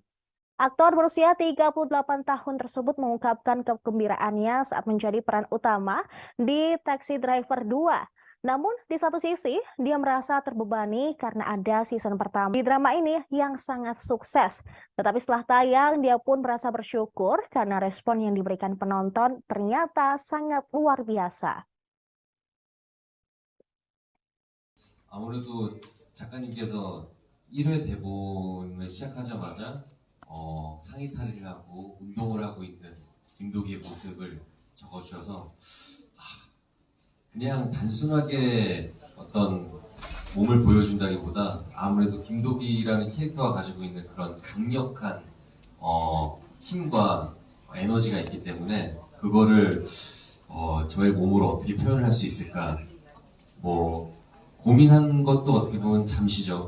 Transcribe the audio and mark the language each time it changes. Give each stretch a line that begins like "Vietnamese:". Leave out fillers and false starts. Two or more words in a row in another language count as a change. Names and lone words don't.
Indonesian: Aktor berusia 38 tahun tersebut mengungkapkan kegembiraannya saat menjadi peran utama di Taxi Driver 2. Namun di satu sisi, dia merasa terbebani karena ada season pertama di drama ini yang sangat sukses. Tetapi setelah tayang, dia pun merasa bersyukur karena respon yang diberikan penonton ternyata sangat luar biasa.
Korean: 아무래도 작가님께서 1회 대본을 시작하자마자 상의 탈의를 하고 운동을 하고 있는 김도기의 모습을 적어주셔서 그냥 단순하게 어떤 몸을 보여준다기보다 아무래도 김도기라는 캐릭터가 가지고 있는 그런 강력한 힘과 에너지가 있기 때문에 그거를 저의 몸으로 어떻게 표현을 할 수 있을까 뭐 고민한 것도 어떻게 보면 잠시죠.